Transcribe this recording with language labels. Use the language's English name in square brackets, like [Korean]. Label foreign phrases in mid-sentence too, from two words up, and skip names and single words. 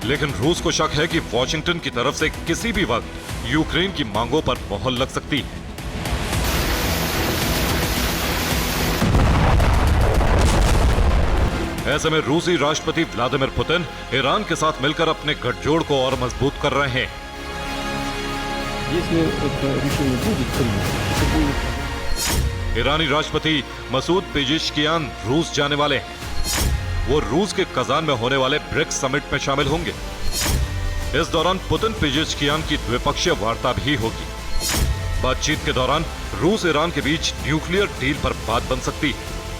[Hindi] लेकिन रूस को शक है कि वॉशिंगटन की तरफ से किसी भी वक्त यूक्रेन की मांगों पर मोहर लग सकती है। ऐसे में रूसी राष्ट्रपति व्लादिमीर पुतिन ईरान के साथ मिलकर अपने गठजोड़ को और मजबूत कर रहे हैं। [Russian] Если это решение будет принято, это будет [Hindi] ईरानी राष्ट्रपति मसूद पेजेश्कियान रूस जाने वाले हैं। वो रूस के कजान में होने वाले ब्रिक्स समिट में शामिल होंगे। इस दौरान पुतिन पेजेश्कियान की द्विपक्षीय वार्ता भी होगी। बातचीत के दौरान रूस ईरान के बीच न्यूक्लियर डील पर बात बन सकती है।